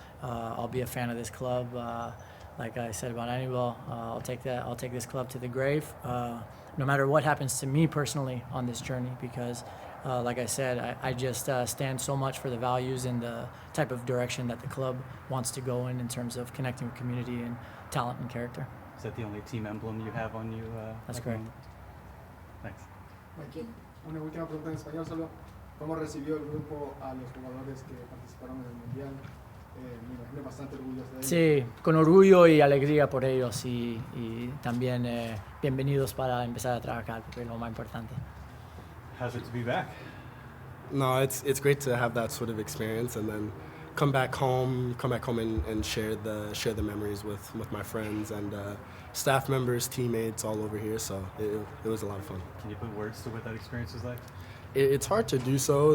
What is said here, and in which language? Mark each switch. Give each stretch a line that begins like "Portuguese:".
English: I'll be a fan of this club. Like I said about Anibol, I'll take this club to the grave, no matter what happens to me personally on this journey, because like I said, I just stand so much for the values and the type of direction that the club wants to go in terms of connecting with community and talent and character. Is that the only team emblem you have on you? That's correct. Thanks.
Spanish: Mikey, una última pregunta en español solo. ¿Cómo recibió el grupo a los jugadores que participaron en el Mundial? Me imagino bastante orgulloso de ellos. Sí, con orgullo y alegría por ellos y también bienvenidos para empezar a trabajar, porque es lo más importante.
English: How's it to be back? No, it's great to have that sort of experience and then come back home and share the memories with my friends and staff members, teammates all over here. So it was a lot of fun. Can you put words to what that experience was like? It's hard to do so.